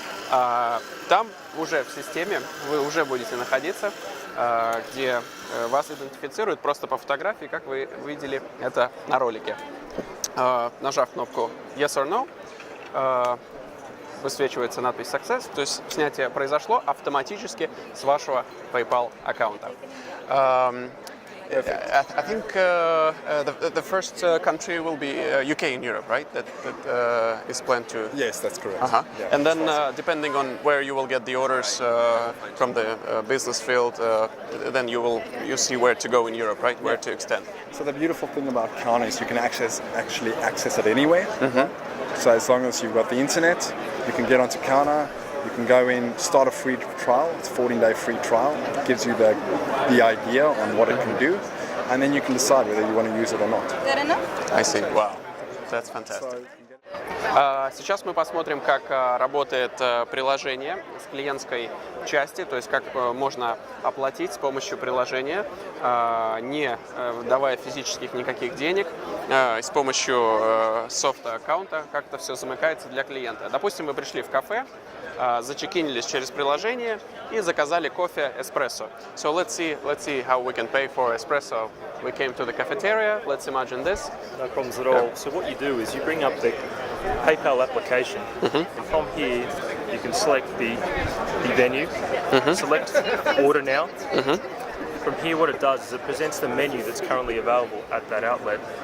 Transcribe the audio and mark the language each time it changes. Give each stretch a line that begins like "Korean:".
Russian: Там уже в системе вы уже будете находиться, где вас идентифицируют просто по фотографии, как вы видели это на ролике. Нажав кнопку Yes or No, высвечивается надпись Success, то есть снятие произошло автоматически с вашего PayPal аккаунта.
English: I think the first country will be UK in Europe, right? That is planned to. Yes, that's correct. Yeah, and then depending on where you will get the orders from the business field, then you see where to go in Europe, right? Where to extend. So the beautiful thing about Counter is you can actually access it anywhere. So as long as you've got the internet, you can get onto Counter. You can go in, start a free trial. It's a 14-day free trial. It gives you the idea on what it can do, and then you can decide whether you want to use it or not. I see. Wow, that's fantastic.
Russian: Сейчас мы посмотрим, как работает приложение с клиентской части, то есть как можно оплатить с помощью приложения, не давая физических никаких денег, с помощью софт-аккаунта, как это все замыкается для клиента. Допустим, вы пришли в кафе, зачекинились через приложение и заказали кофе эспрессо.
English: So let's see how we can pay for espresso. We came to the cafeteria. Let's imagine this. No problems at all. So what you do is you bring up the PayPal application, and from here you can select the venue, select order now. From here what it does is it presents the menu that's currently available at that outlet.